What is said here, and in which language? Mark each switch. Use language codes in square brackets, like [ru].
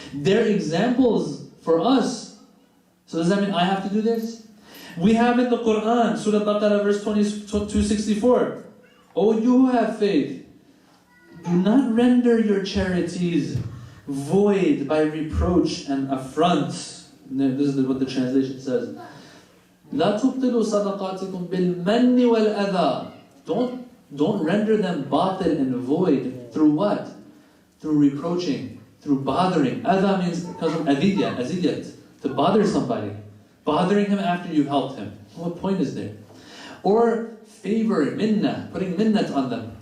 [en] They're examples for us. So does that mean I have to do this? We have in the Quran, Surah Baqarah verse 264. O you who have faith, do not render your charities void by reproach and affront. This is what the translation says. [ar] لا تبطلوا صدقاتكم بالمن والأذى. [en] Don't render them batil and void. Through what? Through reproaching, through bothering. Adha means, comes from adiyat, to bother somebody. Bothering him after you've helped him. What point is there? Or favor, minna, putting minnat on them.